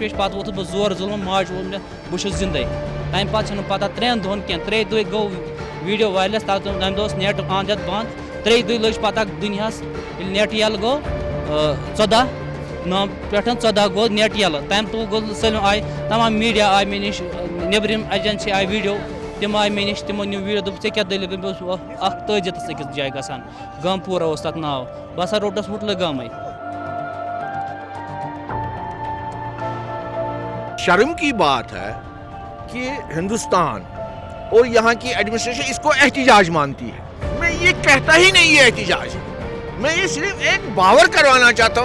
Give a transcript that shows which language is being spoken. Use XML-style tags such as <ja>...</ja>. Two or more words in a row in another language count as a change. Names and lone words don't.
<ks>ویش پتہٕ ووتُس بہٕ زورٕ ظُلمہٕ ماجہِ ووٚن مےٚ بہٕ چھُس زِندَے تَمہِ پتہٕ چھَنہٕ پتہ 3 دۄہن کینٛہہ 3 دۄہہِ گوٚو</ks> <en>video virus</en> <ks>تَمہِ دۄہ اوس نٮ۪ٹ اَنٛد ہٮ۪تھ بنٛد 3 دۄہہِ لٔج پتہ دُنیاہس ییٚلہِ نٮ۪ٹ یَلہٕ گوٚو 14 پٮ۪ٹھ 14 گوٚو نٮ۪ٹ یَلہٕ تَمہِ دۄہ گوٚو سٲلِم آیہِ تمام میٖڈیا آیہِ مےٚ نِش نیٚبرِم ایجنسی آیہِ ویٖڈیو تِم آیہِ مےٚ نِش تِمو نیوٗ ویٖڈیو دوٚپُکھ ژےٚ کیٛاہ دٔلیٖل بہٕ اوسُس اکھ تٲجِتَس أکِس جایہِ گژھان گامپوٗرہ اوس تَتھ ناو بہٕ ہسا روٚٹَس مُٹلہٕ گامٕے</ks> <ur>شرم کی بات ہے کہ ہندوستان اور یہاں کی ایڈمنسٹریشن اس کو احتجاج مانتی ہے میں یہ کہتا ہی نہیں یہ احتجاج میں یہ صرف ایک باور کروانا چاہتا</ur>